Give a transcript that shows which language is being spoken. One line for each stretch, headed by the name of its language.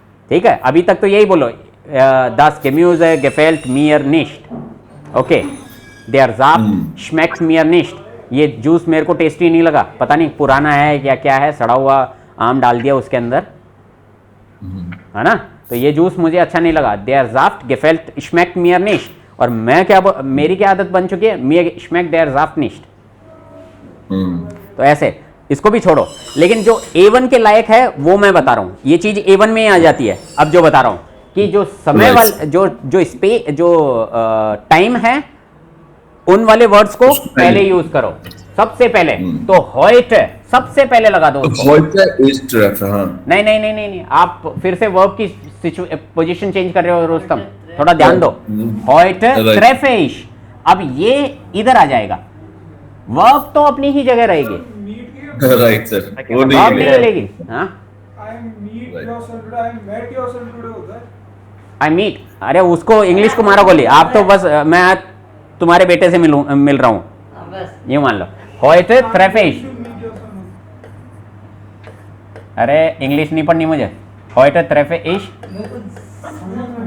Hindi: ठीक है, अभी तक तो यही बोलो,
German: das Gemüse gefällt mir nicht,
Hindi: okay,
German: der Saft schmeckt mir nicht,
Hindi: ये जूस मेरे को टेस्टी नहीं लगा, पता नहीं पुराना है क्या क्या है, सड़ा हुआ आम डाल दिया उसके अंदर, है ना, तो ये जूस मुझे अच्छा नहीं लगा।
German: der Saft gefällt schmeckt mir nicht,
Hindi: और मैं क्या, मेरी क्या आदत बन चुकी है,
German: mir schmeckt der Saft nicht।
Hindi: तो ऐसे इसको भी छोड़ो, लेकिन जो A1 के लायक है वो मैं बता रहा हूँ, ये चीज A1 में आ जाती है। अब जो बता रहा हूँ कि जो समय वाला जो टाइम है, उन वाले वर्ड्स को पहले यूज करो, सबसे पहले। तो heute सबसे पहले लगा दो उसको।
German: heute ist treffe, हाँ।
Hindi: नहीं, आप फिर से वर्ब की पोजीशन चेंज कर रहे हो रुस्तम, थोड़ा ध्यान दो।
German: heute treffe ich,
Hindi: अब ये इधर आ जाएगा, वर्ब तो अपनी ही जगह रहेगी,
English: right sir, वो verb
Hindi: नहीं नहीं लेगी। हाँ,
English: I meet yourself today, I met yourself today होता है। I meet,
Hindi: अरे उसको इंग्लिश को मारो गोली, आप तो बस मैं तुम्हारे बेटे से मिल रहा हूँ, हाँ, बस ये मान लो।
German: heute treffe ich,
English: Meet yourself।
Hindi: अरे इंग्लिश नहीं पढ़नी मुझे।
German: heute treffe ich
Hindi: मेरे को समझ में